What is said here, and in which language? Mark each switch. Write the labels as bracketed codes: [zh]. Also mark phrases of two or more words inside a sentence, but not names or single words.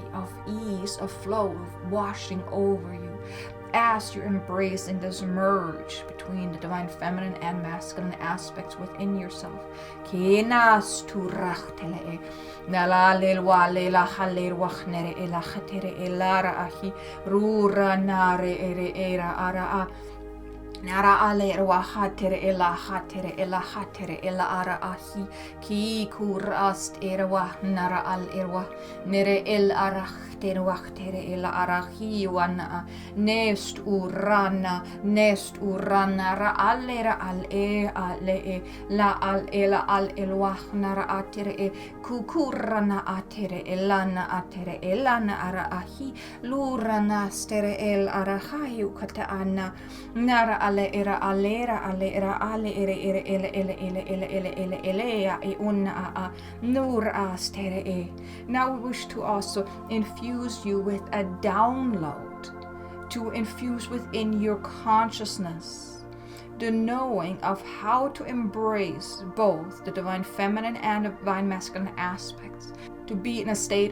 [en] of ease, of flow, of washing over you as you're embracing this merge between the divine feminine and masculine aspects within yourself. Nara ale wa hatere ela ara ahi ki kurast erwa nara al erwa nere el arachtere wachtere ela arahi wana nest urana ra al e la al ela al elwa nara atere e kukurana atere elana ara ahi lurana stere el arahi ukata ana nara ale era ale ya e unna a nur astere e. Now we wish to also infuse you with a download, to infuse within your consciousness the knowing of how to embrace both the divine feminine and the divine masculine aspects, to be in a state